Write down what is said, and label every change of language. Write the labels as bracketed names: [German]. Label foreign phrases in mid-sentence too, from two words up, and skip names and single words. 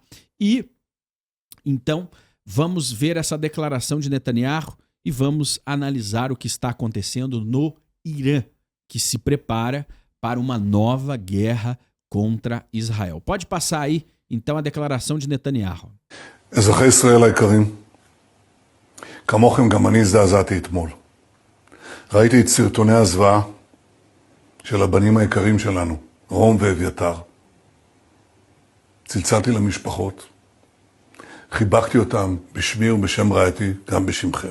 [Portuguese] E então vamos ver essa declaração de Netanyahu e vamos analisar o que está acontecendo no Irã, que se prepara para uma nova guerra contra Israel. Pode passar aí, então, a declaração de Netanyahu. [Hebrew] אזרחי ישראל היקרים, כמוכם גם אני הזדעזעתי אתמול. ראיתי את סרטוני הזוועה של הבנים היקרים שלנו, רום ואביתר. צלצלתי למשפחות, חיבקתי אותם בשמי ובשם רעייתי, גם בשמכם.